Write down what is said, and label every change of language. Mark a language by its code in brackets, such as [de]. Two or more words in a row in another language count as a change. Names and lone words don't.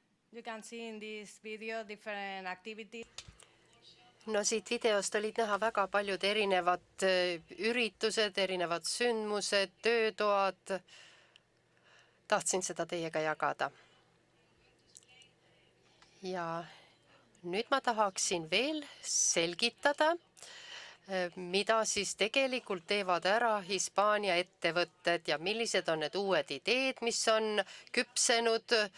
[en] You can see in this video different activities. [et] No siit videost olid näha väga paljud erinevad üritused, erinevad sündmused, töötoad. Tahtsin seda teiega jagada. Ja nüüd ma tahaksin veel selgitada, mida siis tegelikult teevad ära Hispaania ettevõtted ja millised on need uued ideed, mis on küpsenud.